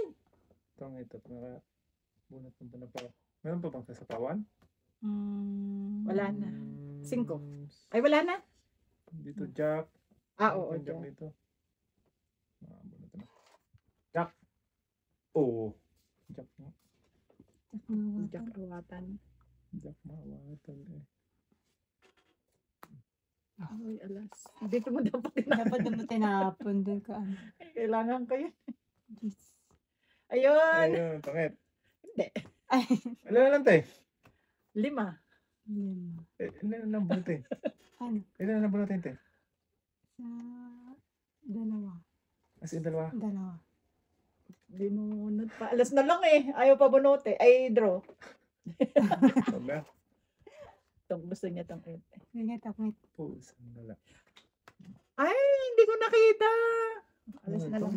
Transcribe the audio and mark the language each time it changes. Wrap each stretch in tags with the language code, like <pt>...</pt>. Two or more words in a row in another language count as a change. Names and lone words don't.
<tl>Ito pag nakabunot ng panapaw. Meron pa bang sasapawan? Wala na. 5. Ay, wala na. Dito, Jack. Oo, Jack Jack. dito. Bunot na. Jack. Oo. Jack mo. Jack awatan. Jack mawatan eh. Ay, alas. Dito mo dapat Dapat naman tinapon dun ka. Kailangan ko yun. Yes. Ayun. Ayun, pangit. Hindi. Ay. Ilan na lang tayo? 5. Ilan na lang bunutin? Ano? Ilan na lang bunutin tayo? Sa dalawa.</tl> <en>As in,</en> <tl>dalawa. Binunod pa. Alas na lang eh. Ayaw pa bunote. Ay, draw. Huwag na. Itong gusto niya itong 8. Ganyan takot. Pusang dala. Ay, hindi ko nakita. Alas na lang</tl>